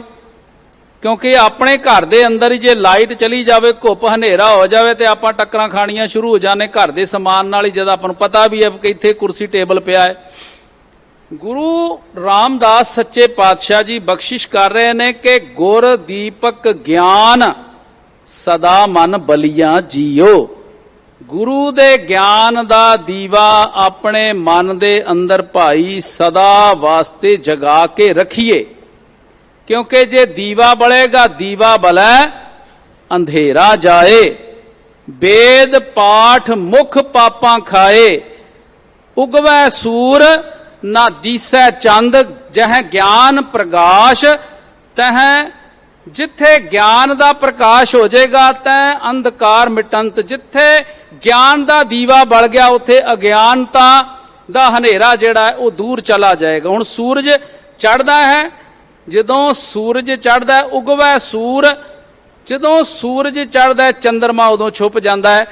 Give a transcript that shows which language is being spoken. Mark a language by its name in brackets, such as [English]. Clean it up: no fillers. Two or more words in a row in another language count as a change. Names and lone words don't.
[Punjabi] ਕਿਉਂਕਿ ਆਪਣੇ ਘਰ ਦੇ ਅੰਦਰ ਹੀ ਜੇ ਲਾਈਟ ਚਲੀ ਜਾਵੇ, ਘੁੱਪ ਹਨੇਰਾ ਹੋ ਜਾਵੇ ਤੇ ਆਪਾਂ ਟੱਕਰਾਂ ਖਾਣੀਆਂ ਸ਼ੁਰੂ ਹੋ ਜਾਣੇ ਘਰ ਦੇ ਸਮਾਨ ਨਾਲ ਹੀ, ਜਦ ਆਪਾਂ ਨੂੰ ਪਤਾ ਵੀ ਹੈ ਕਿ ਇੱਥੇ ਕੁਰਸੀ ਟੇਬਲ ਪਿਆ ਹੈ। ਗੁਰੂ ਰਾਮਦਾਸ ਸੱਚੇ ਪਾਤਸ਼ਾਹ ਜੀ ਬਖਸ਼ਿਸ਼ ਕਰ ਰਹੇ ਨੇ ਕਿ ਗੁਰ ਦੀਪਕ ਗਿਆਨ ਸਦਾ ਮਨ ਬਲੀਆਂ ਜੀਓ। ਗੁਰੂ ਦੇ ਗਿਆਨ ਦਾ ਦੀਵਾ ਆਪਣੇ ਮਨ ਦੇ ਅੰਦਰ ਭਾਈ ਸਦਾ ਵਾਸਤੇ ਜਗਾ ਕੇ ਰੱਖੀਏ, ਕਿਉਂਕਿ ਜੇ ਦੀਵਾ ਬਲੇਗਾ ਦੀਵਾ ਬਲੈ ਅੰਧੇਰਾ ਜਾਏ। ਵੇਦ ਪਾਠ ਮੁਖ ਪਾਪਾਂ ਖਾਏ, ਉਗਵੈ ਸੂਰ ਨਾ ਦਿਸੈ ਚੰਦ, ਜਹ ਗਿਆਨ ਪ੍ਰਕਾਸ਼ ਤਹ, ਜਿੱਥੇ ਗਿਆਨ ਦਾ ਪ੍ਰਕਾਸ਼ ਹੋ ਜਾਏਗਾ ਤੈ ਅੰਧਕਾਰ ਮਿਟੰਤ। ਜਿੱਥੇ ਗਿਆਨ ਦਾ ਦੀਵਾ ਬਲ ਗਿਆ ਉੱਥੇ ਅਗਿਆਨਤਾ ਦਾ ਹਨੇਰਾ ਜਿਹੜਾ ਹੈ ਉਹ ਦੂਰ ਚਲਾ ਜਾਏਗਾ। ਹੁਣ ਸੂਰਜ ਚੜ੍ਹਦਾ ਹੈ, ਜਦੋਂ ਸੂਰਜ ਚੜ੍ਹਦਾ ਹੈ ਉਗਵੈ ਸੂਰ, ਜਦੋਂ ਸੂਰਜ ਚੜ੍ਹਦਾ ਹੈ ਚੰਦਰਮਾ ਉਦੋਂ ਛੁਪ ਜਾਤਾ ਹੈ।